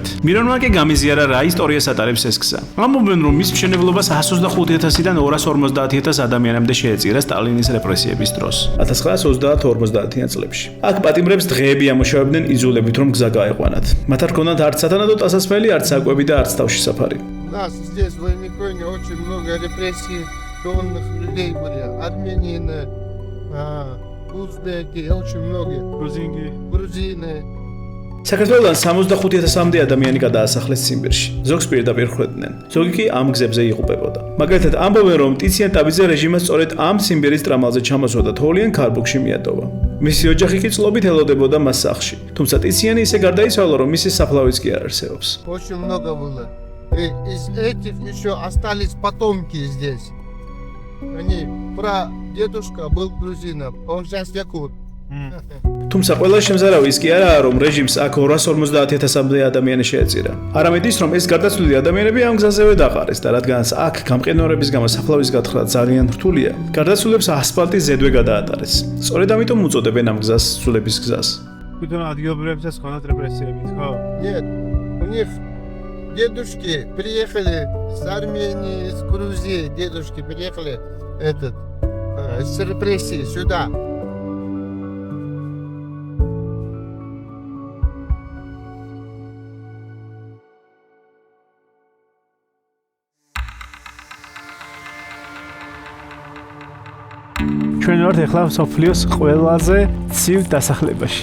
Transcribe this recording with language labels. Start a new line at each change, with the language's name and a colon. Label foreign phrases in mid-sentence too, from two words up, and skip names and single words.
Georgian: მირონმა კი გამიზიარა რა ისტორიას ატარებს ეს გზა. ამბობენ რომ მის მშენებლობას 125,000-დან 250,000 ადამიანამდე შეეწირა სტალინის რეპრესიების დროს 1930-50-იან წლებში. აქ პატიმრებს დღეები ამუშავებდნენ იზოლებით რომ გზა გაეყვანათ. მათ არ ჰქონდათ არც სათანადო ტასასმელი, არც საკვები და არც თავში საფარი.
Russian: У нас здесь в Аймиконе очень много репрессий тонных людей были. Армянины, узбеки, очень многие. Грузины.
Georgian: საქართველოსთან 65,000-მდე ადამიანი გადაასახლეს ციმბირში. ზოგს პირდაპირ ხვდნენ. ზოგი კი ამ გზებზე იღუპებოდა. მაგალითად, ამბობენ რომ ტიციან ტაბიძე რეჟიმას სწორედ ამ ციმბირის ტრამალზე ჩამოსვა და თოვლიან ქარბუქში მიატოვა. მისი ოჯახი კი წლობით ელოდებოდა მას სახლში. თუმცა ტიციანი ისე გარდაიცვალა, რომ მისი საფლავიც კი არ არსებობს.
Russian: Очень много было. И из этих еще остались потомки здесь. Они прадедушка был грузином, он сейчас якут.
Georgian: თუმცა ყველა შემზარავი ის კი არაა, რომ რეჟიმს აქ 250,000-მდე ადამიანი შეეწირა. არამედ ის, რომ ეს გარდაცვლილი ადამიანები ამ გზაზევე დაყარეს და რადგანაც აქ გამყინვარების გამო საფლავის გათხრა ძალიან რთულია, გარდაცვლილებს ასფალტის ზედვე გადაატარეს. სწორედ ამიტომ უწოდებენ ამ გზას ცვლილების გზას. თვითონ ადგილობრივებსაც ჰქონდათ რეპრესიები, ხო?
Russian: Нет, у них дедушки приехали с Армении, с Грузии, дедушки приехали с репрессии сюда.
Georgian: ჩვენ ვართ ახლა სოფლიოს ყველაზე ცივ დასახლებაში.